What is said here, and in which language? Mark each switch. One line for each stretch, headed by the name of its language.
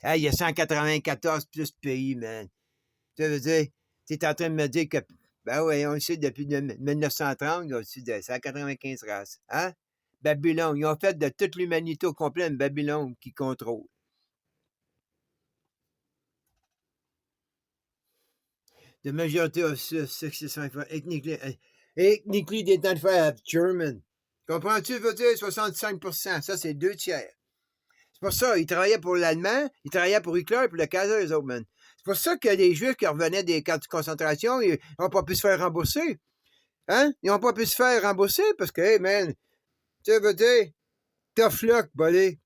French: Hey, il y a 194 plus de pays, man. Tu veux dire, tu es en train de me dire que, ben oui, on le sait depuis 1930, il y a au-dessus de 195 races. Hein? Babylone, ils ont fait de toute l'humanité au complet une Babylone qui contrôle.
English: The majority of 65 ethnically identified as German.
French: Comprends-tu, veut dire 65%, ça c'est 2/3. C'est pour ça, ils travaillaient pour l'Allemand, ils travaillaient pour Hitler et pour le Kaiser, les autres, man. C'est pour ça que les Juifs qui revenaient des camps de concentration, ils n'ont pas pu se faire rembourser. Hein? Ils n'ont pas pu se faire rembourser parce que, hey, man, tu veux dire,
English: tough luck, buddy.